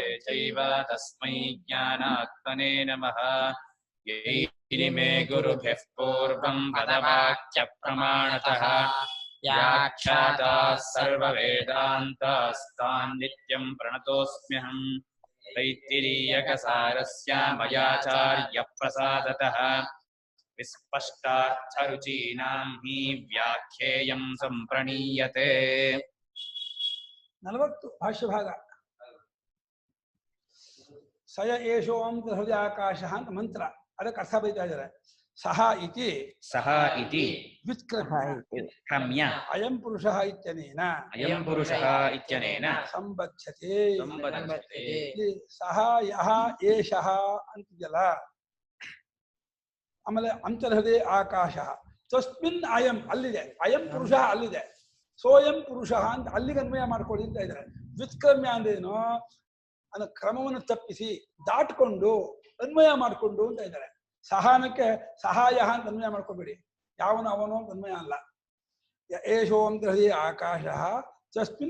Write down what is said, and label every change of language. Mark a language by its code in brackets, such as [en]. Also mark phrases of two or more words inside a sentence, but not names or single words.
[sa] चैव तस्मै ज्ञानात्मने नमः यैरिमे गुरुभ्यः पूर्वं पदवाक्यप्रमाणतः व्याख्याताः सर्ववेदान्तास्तान् नित्यं प्रणतोऽस्म्यहम् तैत्तिरीयकसारस्य मयाचार्यप्रसादतः विस्पष्टार्थरुचीनां हि व्याख्येयं सम्प्रणीयते [kn] 40 ಭಾಷ್ಯಭಾಗ [sa] ಸಯ ಏಷೋಂ ಹೃದಯಾಕಾಶಃ [kn] ಅಂತ ಮಂತ್ರ ಅದಕ್ಕೆ ಅರ್ಥ ಬರೀತಾ ಇದ್ದಾರೆ [sa] ಸಹ ಇತಿ ವ್ಯುತ್ಕ್ರಮ್ಯ ಅಯಂ ಪುರುಷಃ ಇತ್ಯನೇನ ಸಂಬಧ್ಯತೆ ಇಲ್ಲಿ ಸಹ ಯಹ ಏಷಃ [kn] ಅಂತಿದೆಯಲ್ಲ ಆಮೇಲೆ [sa] ಅಂತರ್ಹೃದಯ ಆಕಾಶ ತಸ್ಮಿನ್ ಅಯಂ [kn] ಅಲ್ಲಿದೆ [sa] ಅಯಂ ಪುರುಷ [kn] ಅಲ್ಲಿದೆ [sa] ಸೋಯಂ ಪುರುಷ [kn] ಅಂತ ಅಲ್ಲಿಗೆ ಅನ್ವಯ ಮಾಡ್ಕೊಳ್ಳಿ ಅಂತ ಇದ್ದಾರೆ ವ್ಯುತ್ಕ್ರಮ್ಯ ಅಂದ್ರೇನು ಅನ್ನೋ ಕ್ರಮವನ್ನು ತಪ್ಪಿಸಿ ದಾಟ್ಕೊಂಡು ಅನ್ವಯ ಮಾಡಿಕೊಂಡು ಅಂತ ಇದ್ದಾರೆ ಸಹಾನಕ್ಕೆ ಸಹಾಯ ಅಂತ ಅನ್ವಯ ಮಾಡ್ಕೋಬೇಡಿ ಯಾವನು ಅವನು ಅಂತ ಅನ್ವಯ ಅಲ್ಲ ಏಷೋ ಅಂತ [sa] ಹೃದಯ ಆಕಾಶ ತಸ್ಮಿನ್